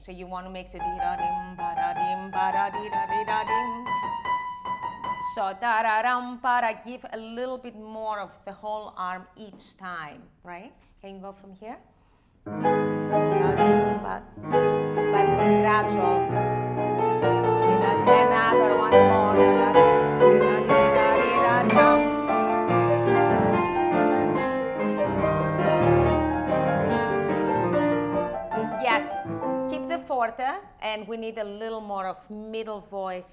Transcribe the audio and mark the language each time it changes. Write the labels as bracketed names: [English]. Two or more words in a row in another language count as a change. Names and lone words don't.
[English] So you want to make the di-da-dim, ba-da-dim, ba-da-di-da-di-da-dim. So da-da-dum, para, give a little bit more of the whole arm each time, right? Can you go from here? But gradual. Another one more. Yes, keep the forte, and we need a little more of middle voice.